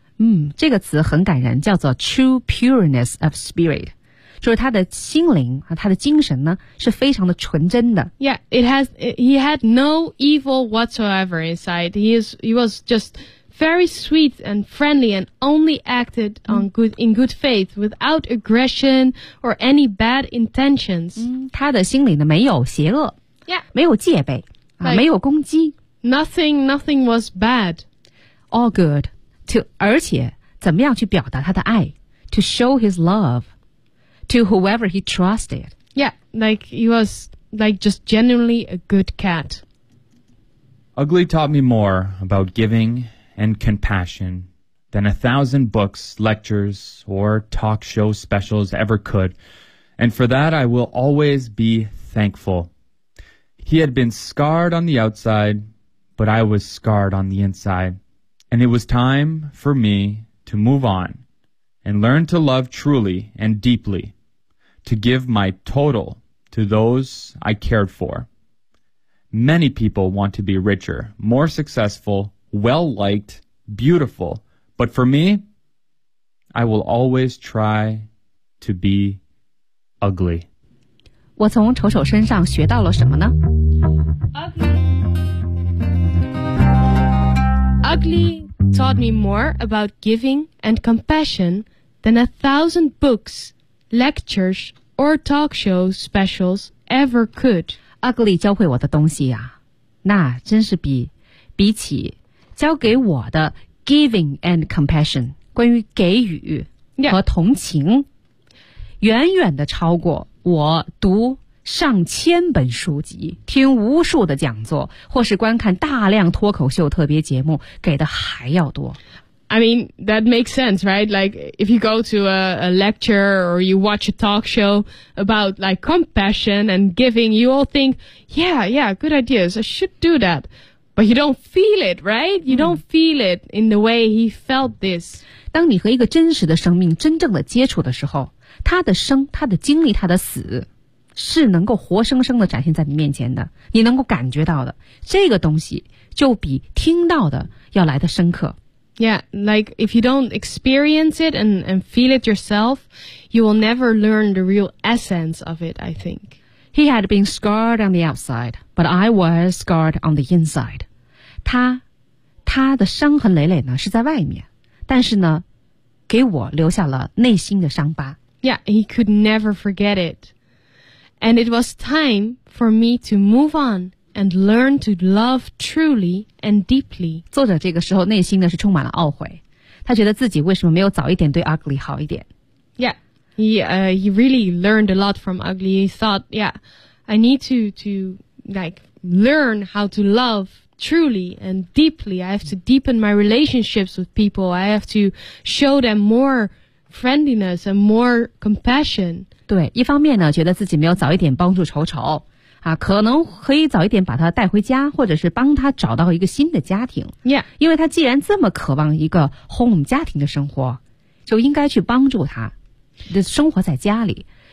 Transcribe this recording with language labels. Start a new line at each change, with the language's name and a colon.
Chinese: 嗯，这个词很感人，叫做
English: true pureness of spirit，
Chinese: 就是他的心灵和他的精神呢是非常的纯真的。
English: Yeah, he had no evil whatsoever inside. He was just very sweet and friendly and only acted on good faith without aggression or any bad intentions.、
Chinese: 嗯、他的心里呢没有邪恶。
English: Yeah.
Chinese: 没有戒备、啊 like, 没有攻击。
English: Nothing was bad. All good.
Chinese: 而且怎么样去表达他的爱
English: To show his love to whoever he trusted. Yeah, like he was like just genuinely a good cat. Ugly taught me more about giving and compassion than 1,000 books, lectures, or talk show specials ever could. And for that, I will always be thankful. He had been scarred on the outside, but I was scarred on the inside. And it was time for me to move on and learn to love truly and deeply, to give my total to those I cared for. Many people want to be richer, more successful, well-liked, beautiful. But for me, I will always try to be ugly.
Chinese: 我从丑丑身上学到了什么呢？
English: Ugly taught me more about giving and compassion than 1,000 books, lectures, or talk show specials ever could.
Chinese: Ugly 教会我的东西呀、啊、那真是比起教给我的
English: giving and compassion,
Chinese: 关于给予和同情、
English: yeah.
Chinese: 远远的超过我读上千本书籍听无数的讲座或是观看大量脱口秀特别节目给的还要多。
English: I mean, that makes sense, right? Like, if you go to a lecture or you watch a talk show about, like, compassion and giving, you all think, yeah, yeah, good ideas, I should do that. But you don't feel it, right? You don't feel it in the way he felt this.
Chinese: 当你和一个真实的生命真正的接触的时候，他的生，他的经历，他的死，是能够活生生的展现在你面前的，你能够感觉到的。这个东西就比听到的要来的深刻。
English: Yeah, like if you don't experience it and feel it yourself, you will never learn the real essence of it, I think. He had been scarred on the outside, but I was scarred on the inside.
Chinese: 他的伤痕累累呢是在外面，但是呢，给我留下了内心的伤疤。
English: Yeah, he could never forget it. And it was time for me to move on. And learn to love truly and deeply.
Chinese: 作者这个时候内心呢是充满了懊悔，他觉得自己为什么没有早一点对 Ugly 好一点。
English: Yeah, he really learned a lot from Ugly. He thought, yeah, I need to like learn how to love truly and deeply. I have to deepen my relationships with people. I have to show them more friendliness and more compassion.
Chinese: 对，一方面呢，觉得自己没有早一点帮助丑丑。啊，可能可以早一点把他带回家，或者是帮他找到一个新的家庭。
English: Yeah.
Chinese: 因为他既然这么渴望一个 home 家庭的生活，就应该去帮助他的生活在家里。